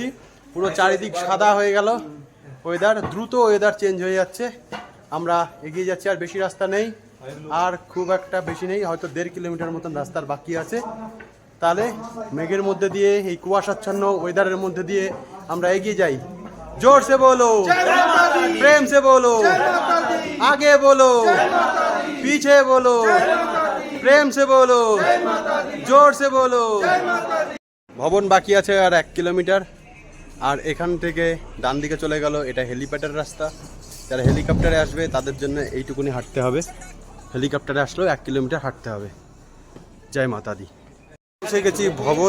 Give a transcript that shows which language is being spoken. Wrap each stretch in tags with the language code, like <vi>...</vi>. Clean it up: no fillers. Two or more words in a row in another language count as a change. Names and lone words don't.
<bn>পুরো চারিদিক সাদা হয়ে গেল ওয়েদার, দ্রুত</bn> <en>weather change</en> <bn>হয়ে যাচ্ছে। আমরা এগিয়ে যাচ্ছি, আর বেশি রাস্তা নেই, আর খুব একটা বেশি নেই, হয়তো 1.5 কিলোমিটার মতন রাস্তার বাকি আছে। তাহলে মেঘের মধ্যে দিয়ে, এই কুয়াশাচ্ছন্ন ওয়েদারের মধ্যে দিয়ে আমরা এগিয়ে যাই।</bn> <hi>जोर से बोलो, प्रेम से बोलो, आगे बोलो, पीछे बोलो, प्रेम से बोलो, जोर से बोलो।</hi> <bn>ভবন বাকি আছে আর 1 কিলোমিটার, আর এখান থেকে ডান দিকে চলে গেল, এটা হেলিপ্যাডের রাস্তা। যারা হেলিকপ্টারে আসবে তাদের জন্য এইটুকুনি হাঁটতে হবে, হেলিকপ্টারে আসলেও 1 কিলোমিটার হাঁটতে হবে।</bn> <pa>ਜੈ ਮਾਤਾ ਦੀ।</pa> <bn>পৌঁছে গেছি ভবন।</bn>